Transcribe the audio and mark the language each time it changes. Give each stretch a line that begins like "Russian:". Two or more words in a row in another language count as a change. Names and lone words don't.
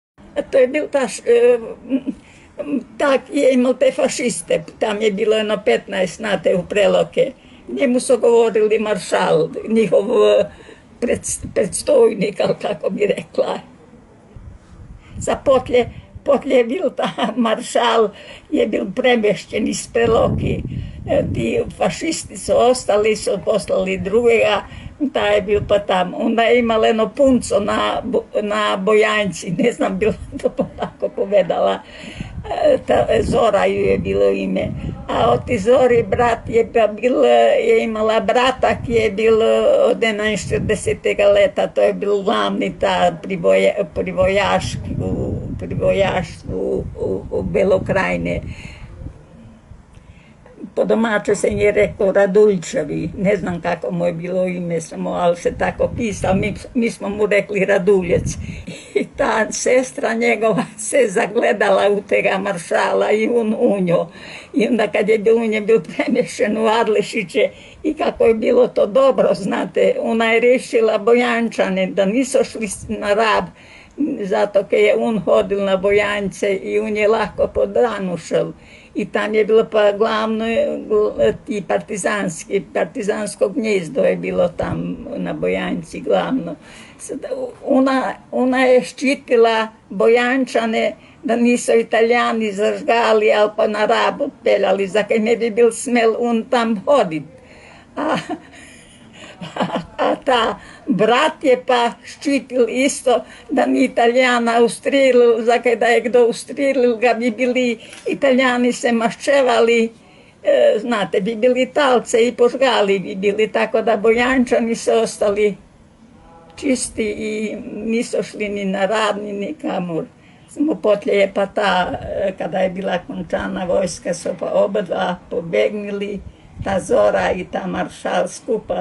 Slovenian: To je bil tak je imao te fašiste, tam je bilo jedno 15 znate u Preloke.
Croatian: Njemu su govorili maršal, njihov predstojnik, ali kako bi rekla.
Slovenian: Za potlje je bil ta maršal, je bil premješćen iz Preloki. Ti fašisti su ostali, su poslali drugega, ta je bil pa tam.
Croatian: Onda je imala jedno punco na Bojanci, ne znam bilo to tako povedala.
Slovenian: Zora ju je bilo ime. A od Zori brat je imala brata ki je bil od 41. leta, to je bil glavni ta privojaštvu u Belokrajine.
Croatian: Po domače se je rekao Raduljčevi, ne znam kako mu je bilo ime samo, ali se tako pisao, mi smo mu rekli Raduljec. I ta sestra njegova se zagledala u tega maršala i on u njo. I onda kad je u nje bil premješen u Adlešiće i kako je bilo to dobro, znate, ona je rešila Bojančane da nisu šli na Rab, zato kad je on hodil na Bojance i on je lako po danu šel.
Slovenian: I tam je bilo pa glavno ti partizansko gnjezdo je bilo tam na Bojanci glavno. Ona je štitila Bojančane da nisu Italijani zažgali, ali pa na Rab otpeljali, za kaj ne bi bil smel on tam hodit. A ta brat je pa ščitil isto da ni Italijana ustrelil, zakaj da je kdo ustrelil ga bi bili Italijani se maščevali, znate, bi bili talce i požgali bi bili, tako da Bojančani su ostali čisti i nisu šli ni na Rab, ni nikamur. Samo potlje je pa ta, kada je bila končana vojska, su pa oba dva pobegnili, ta Zora i ta maršal skupa.